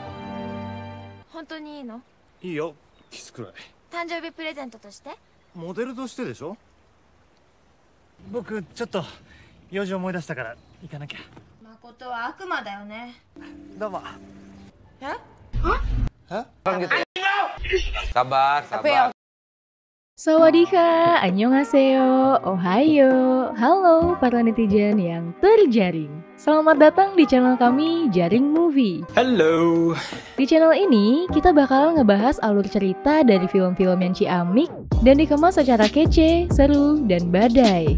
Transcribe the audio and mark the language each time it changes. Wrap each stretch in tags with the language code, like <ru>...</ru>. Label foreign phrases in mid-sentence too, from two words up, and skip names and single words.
<ja>本当にいいの？いいよ、キスくらい。誕生日プレゼントとして？モデルとしてでしょ。僕ちょっと用事思い出したから行かなきゃ。誠は悪魔だよね。どうも。え？</ja> <id>Sabar, sabar. Sawadika, annyeonghaseyo, ohayo, halo para netizen yang terjaring. Selamat datang di channel kami Jaring Movie. Halo. Di channel ini, kita bakal ngebahas alur cerita dari film-film yang ciamik dan dikemas secara kece, seru, dan badai.</id>